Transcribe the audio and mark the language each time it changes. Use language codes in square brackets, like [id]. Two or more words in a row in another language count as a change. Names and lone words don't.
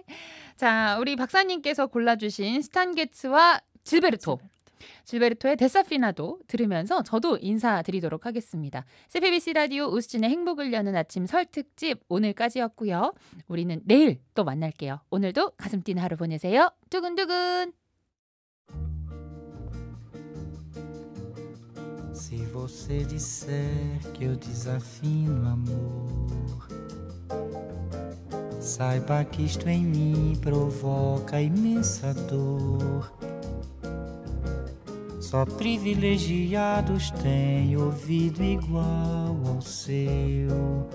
[ko] 자, 우리 박사님께서 골라주신 스탄게츠와 질베르토의 데사피나도 들으면서 저도 인사드리도록 하겠습니다. CPBC 라디오 우스진의 행복을 여는 아침 설 특집 오늘까지였고요. 우리는 내일 또 만날게요. 오늘도 가슴 뛰는 하루 보내세요. 두근두근. [pt] Se você disser que eu desafino amor Saiba que isto em mim provoca imensa dor. Só privilegiados têm ouvido igual ao seu.